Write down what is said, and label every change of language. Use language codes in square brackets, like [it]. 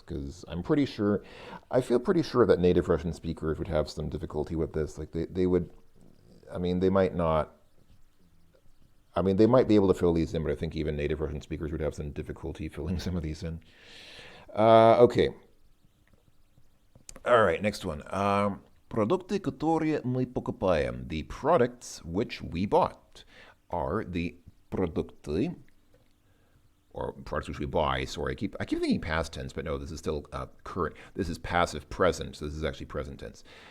[en] Because I'm pretty sure, I feel pretty sure that native Russian speakers would have some difficulty with this. Like they would, I mean, they might not. I mean, they might be able to fill these in, but I think even native Russian speakers would have some difficulty filling some of these in. Okay. All right, next one. [ru] Продукты, которые мы покупаем. [en] The products which we bought are the продукты, or products which we buy. Sorry, I keep thinking past tense, but no, this is still current. This is passive present, so this is actually present tense.